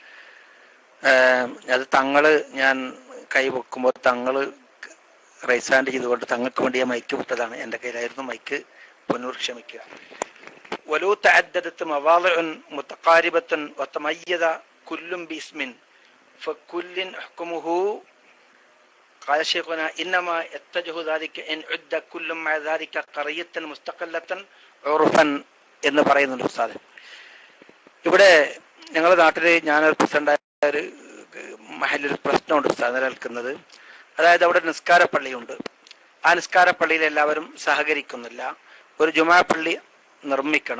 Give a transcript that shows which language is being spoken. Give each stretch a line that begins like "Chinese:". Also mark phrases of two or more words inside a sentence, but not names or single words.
Malayalam: അത് ഞാൻ കൈ വെക്കുമ്പോൾ തങ്ങള്
English: raise hand
Malayalam: ചെയ്തുകൊണ്ട് തങ്ങൾക്ക് വേണ്ടി ഞാൻ മൈക്ക് വിട്ടതാണ്. എൻ്റെ കയ്യിലായിരുന്നു മൈക്ക്. പൊന്നൂർ ക്ഷമിക്കുക.
Arabic: ولو تعددت مواضع متقاربة وتميز كل باسم فلكل حكمه قال شيخنا إنما يتجه ذلك إن عد كل مع ذلك قرية مستقلة عرفا
Malayalam: എന്ന് പറയുന്നുണ്ട് ഉസ്താദ്. ഇവിടെ ഞങ്ങളുടെ നാട്ടിൽ ഞാനൊരു പ്രസിഡന്റായ ഒരു മഹലിൽ പ്രശ്നമുണ്ട് ഉസ്താദ് നിലനിൽക്കുന്നത്. അതായത് അവിടെ നിസ്കാര പള്ളിയുണ്ട്. ആ നിസ്കാര പള്ളിയിൽ എല്ലാവരും സഹകരിക്കുന്നില്ല. ഒരു ജുമാ പള്ളി നിർമ്മിക്കണം.